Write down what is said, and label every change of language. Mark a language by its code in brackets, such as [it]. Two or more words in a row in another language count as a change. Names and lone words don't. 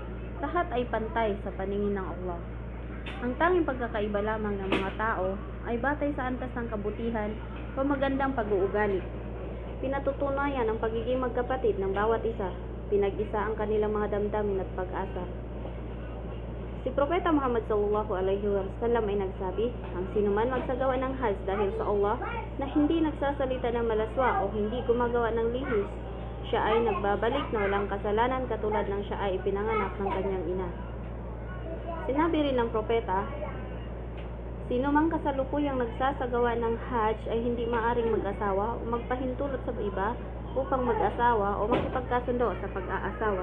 [tl] Lahat ay pantay sa paningin ng Allah. Ang tanging pagkakaiba lamang ng mga tao ay batay sa antas ng kabutihan o magandang pag-uugali. Pinatutunayan ang pagiging magkapatid ng bawat isa, pinag-isa ang kanilang mga damdamin at pag-asa. Si Propeta Muhammad [ar] صلى الله عليه وسلم [tl] ay nagsabi, ang sinuman magsagawa ng Hajj dahil sa Allah na hindi nagsasalita ng malaswa o hindi gumagawa ng lihis, siya ay nagbabalik na walang kasalanan katulad ng siya ay ipinanganak ng kanyang ina. Sinabi rin ng propeta, sino mang kasalukuyang nagsasagawa ng Hajj ay hindi maaring mag-asawa o magpahintulot sa iba upang mag-asawa o makipagkasundo sa pag-aasawa.